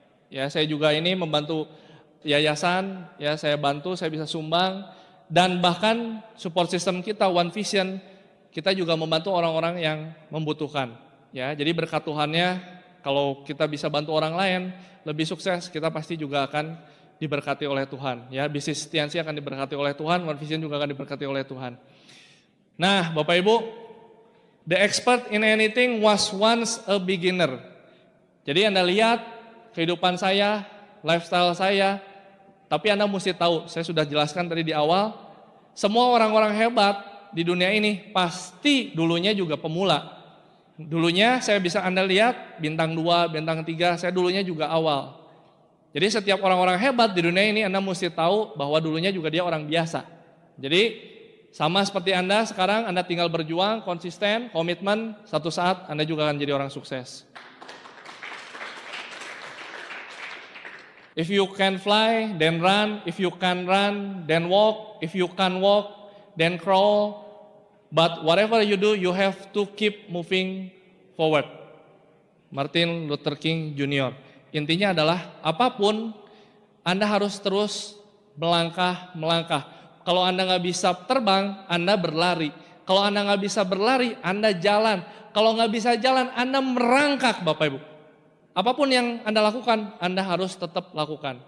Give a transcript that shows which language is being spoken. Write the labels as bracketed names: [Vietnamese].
[Indonesian] Ya, saya juga ini membantu yayasan, ya saya bantu, saya bisa sumbang, dan bahkan support system kita One Vision, kita juga membantu orang-orang yang membutuhkan. Ya, jadi berkat Tuhannya, kalau kita bisa bantu orang lain lebih sukses, kita pasti juga akan diberkati oleh Tuhan. Ya, bisnis Setiansi akan diberkati oleh Tuhan, One Vision juga akan diberkati oleh Tuhan. Nah, Bapak Ibu, [English] the expert in anything was once a beginner. [Indonesian] Jadi Anda lihat kehidupan saya, lifestyle saya, tapi Anda mesti tahu, saya sudah jelaskan tadi di awal, semua orang-orang hebat di dunia ini pasti dulunya juga pemula. Dulunya saya bisa Anda lihat, bintang 2, bintang 3, saya dulunya juga awal. Jadi setiap orang-orang hebat di dunia ini Anda mesti tahu bahwa dulunya juga dia orang biasa. Jadi sama seperti Anda sekarang, Anda tinggal berjuang, konsisten, komitmen, satu saat Anda juga akan jadi orang sukses. [English] If you can fly, then run. If you can run, then walk. If you can walk, then crawl. But whatever you do, you have to keep moving forward. Martin Luther King Jr. [Indonesian] Intinya adalah apapun Anda harus terus melangkah. Kalau Anda nggak bisa terbang, Anda berlari. Kalau Anda nggak bisa berlari, Anda jalan. Kalau nggak bisa jalan, Anda merangkak, Bapak Ibu. Apapun yang Anda lakukan, Anda harus tetap lakukan.